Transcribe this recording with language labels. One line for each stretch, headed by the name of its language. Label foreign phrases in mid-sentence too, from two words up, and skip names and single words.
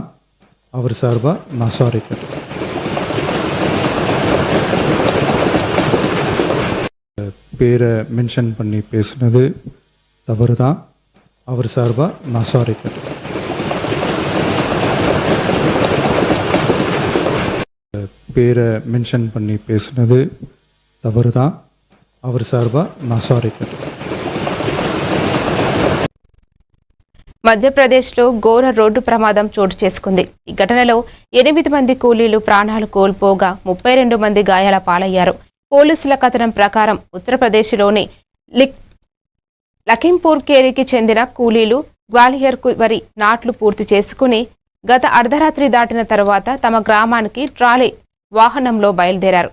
Tamil: அவர் சார்பாக நான் சாரி கேட்டேன். பேரை மென்ஷன் பண்ணி பேசுனது தவறு தான். அவர் சார்பாக நான் சாரி கேட்டேன். பேரை மென்ஷன் பண்ணி பேசுனது தவறு தான். அவர் சார்பாக நான் సారీ கேட்டேன்.
Telugu: మధ్యప్రదేశ్లో ఘోర రోడ్డు ప్రమాదం చోటు చేసుకుంది. ఈ ఘటనలో 8 మంది కూలీలు ప్రాణాలు కోల్పోగా 32 మంది గాయాల పాలయ్యారు. పోలీసుల కథనం ప్రకారం ఉత్తరప్రదేశ్లోని లఖింపూర్ కేరికి చెందిన కూలీలు గ్వాలియర్కు వరి నాట్లు పూర్తి చేసుకుని గత అర్ధరాత్రి దాటిన తర్వాత తమ గ్రామానికి ట్రాలీ వాహనంలో బయలుదేరారు.